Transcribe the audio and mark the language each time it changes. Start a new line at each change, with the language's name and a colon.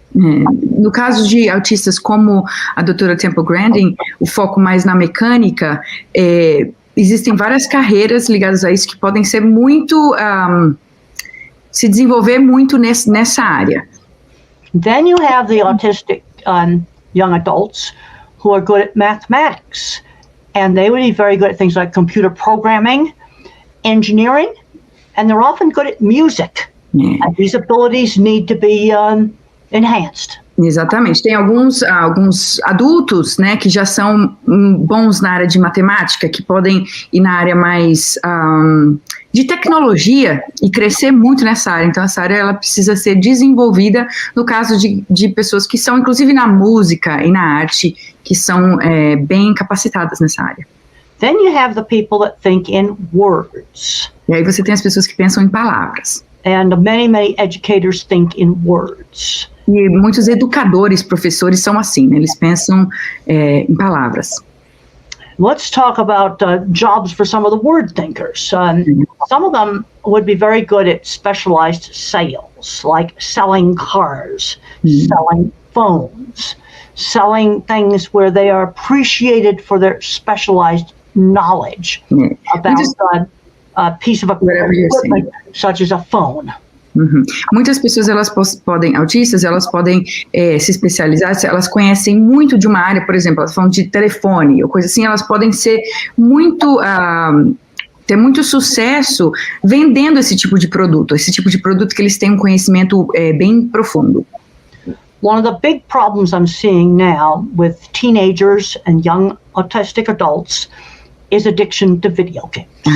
Portuguese: No caso de autistas como a doutora Temple Grandin, o foco mais na mecânica, existem várias carreiras ligadas a isso que podem ser muito, se desenvolver muito nessa área.
English: Then you have the autistic young adults who are good at mathematics, and they would be very good at things like computer programming, engineering, and they're often good at music. And these abilities need to be enhanced.
Portuguese: Exatamente. Tem alguns adultos, né, que já são bons na área de matemática, que podem ir na área mais de tecnologia e crescer muito nessa área. Então, essa área ela precisa ser desenvolvida no caso de pessoas que são, inclusive, na música e na arte, que são bem capacitadas nessa área.
English: Then you have the people that think in words.
Portuguese: E aí você tem as pessoas que pensam em palavras.
English: And many educators think in words.
Portuguese: E muitos educadores, professores são assim, né? Eles pensam em palavras.
English: Let's talk about jobs for some of the word thinkers. Some of them would be very good at specialized sales, like selling cars, selling phones, selling things where they are appreciated for their specialized knowledge about a piece of equipment, such as a phone.
Portuguese: Muitas pessoas, autistas, elas podem se especializar, se elas conhecem muito de uma área, por exemplo, elas falam de telefone ou coisa assim, elas podem ser muito, ter muito sucesso vendendo esse tipo de produto que eles têm um conhecimento bem profundo.
English: one of the big problems I'm seeing now with teenagers and young autistic adults is addiction to video games.